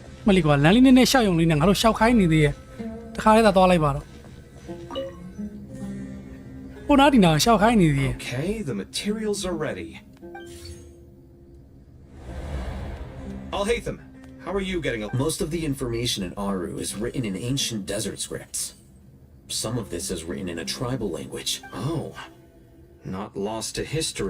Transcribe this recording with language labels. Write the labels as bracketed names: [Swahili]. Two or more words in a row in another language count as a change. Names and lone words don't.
[Burmese] လီကွာလမ်းလေးနဲ့ရှောက်ယုံလေးနဲ့ငါတို့ရှောက်ခိုင်းနေသေးရဲ့တခါလေးသာသွားလိုက်ပါတော့ဟိုနားဒီနာရှောက်ခိုင်းနေသေးရဲ့ [English] Okay, the materials are ready. Alhaitham, how are you getting along? Most of the information in Aru is written in ancient desert scripts. Some of this is written in a tribal language. Oh, not lost to history.